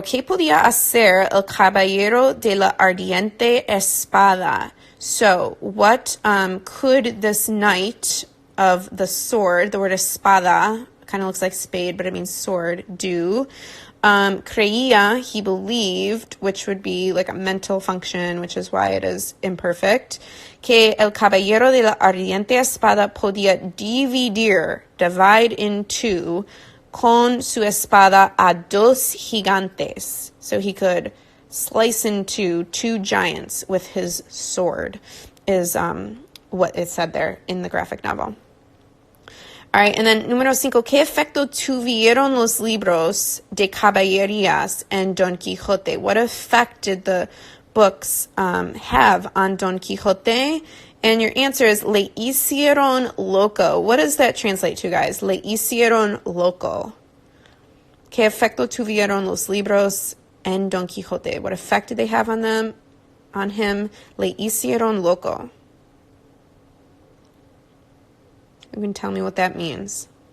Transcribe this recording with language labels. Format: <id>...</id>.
<es>¿Qué podía hacer el caballero de la ardiente espada?</es> <en>So what could this knight of the sword, the word espada, kind of looks like spade, but it means sword, do? Creía, he believed, which would be like a mental function, which is why it is imperfect,</en> <es>que el caballero de la ardiente espada podía</es> <en>divide into,</en> <es>con su espada a dos gigantes.</es> <en>So he could slice into 2 giants with his sword, is what it said there in the graphic novel. All right, and then</en> <es>número 5, ¿qué efecto tuvieron los libros de caballerías en Don Quijote?</es> <en>What effect did the books have on Don Quixote? And your answer is</en> <es>le hicieron loco.</es> <en>What does that translate to, guys?</en> <es>Le hicieron loco. ¿Qué efecto tuvieron los libros en Don Quijote?</es> <en>What effect did they have on him?</en> <es>Le hicieron loco.</es> <en>You can tell me what that means.</en>